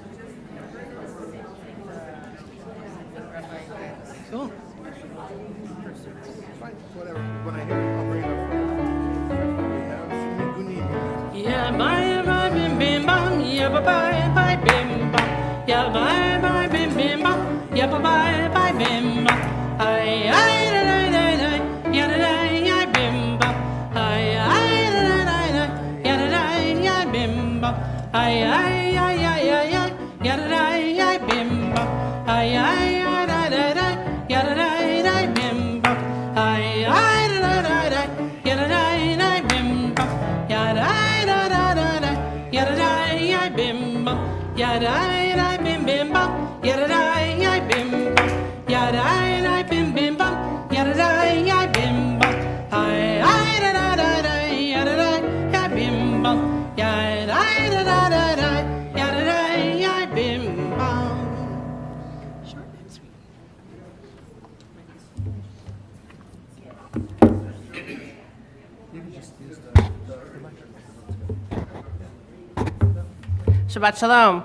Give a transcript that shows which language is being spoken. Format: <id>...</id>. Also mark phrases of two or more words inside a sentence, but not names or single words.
<en>Cool. Fine, whatever. When I hear it, I'll bring it up. We have Nigunim. Yeah, bye bim bim bam. Yeah, bye bim bam. Yeah, bye bim bim bam. Yeah, bye bim bam. Ay ay da da da da. Yeah da da yeah bim bam. Ay ay da da da. Yeah da da yeah bim bam. Ay ay ay ay ay. Yeah da da yeah bim bam. Ay ay da da da. Yeah da da da bim bam. Ay ay da da da. Yeah da da da bim bam. Yeah da da da da. Yeah da da yeah bim bam. Yeah da da bim bim bam. Yeah da da yeah bim bam. Yeah da da bim bim bam. Yeah da da yeah bim bam. Ay ay da da da da. Yeah da da yeah bim bam. Yeah da da da da. Yeah da da yeah bim bam. Short and sweet. You can just use the microphone.</en> <he>שבת שלום.</he>